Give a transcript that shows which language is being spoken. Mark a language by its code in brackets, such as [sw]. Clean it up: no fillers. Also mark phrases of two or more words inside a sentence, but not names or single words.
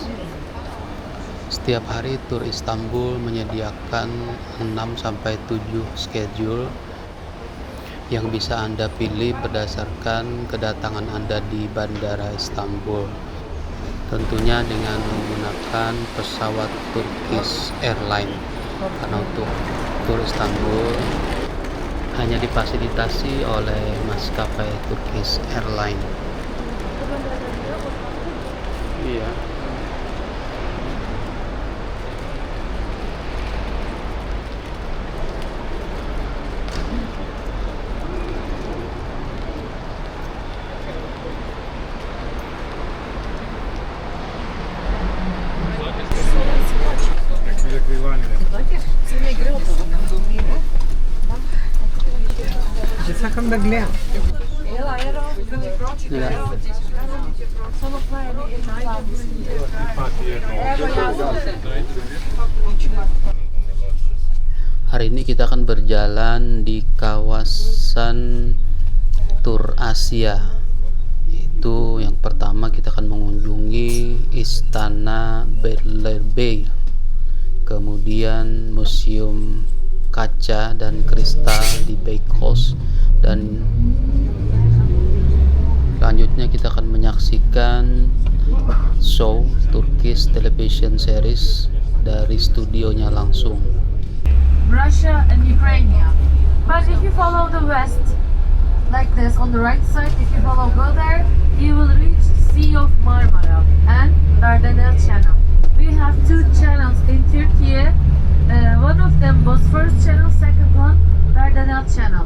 [id] Setiap hari Tur Istanbul menyediakan 6-7 schedule yang bisa Anda pilih berdasarkan kedatangan Anda di Bandara Istanbul. Tentunya dengan menggunakan pesawat Turkish Airlines, karena untuk Tur Istanbul hanya difasilitasi oleh maskapai Turkish Airlines. Iya. Sakın da gledam. Hari ini kita akan berjalan di kawasan Tur Asia. Itu yang pertama kita akan mengunjungi Istana Beylerbeyi, kemudian Museum Kaca dan Kristal di Beykoz, dan selanjutnya kita akan menyaksikan show [en] Turkish television series [id] dari studionya langsung. [en] Russia and Ukraine. But if you follow the west, like this on the right side, if you go there, you will reach Sea of Marmara and Dardanelles Channel. We have two channels in Turkey. One of them was first channel, second one Dardanelles Channel.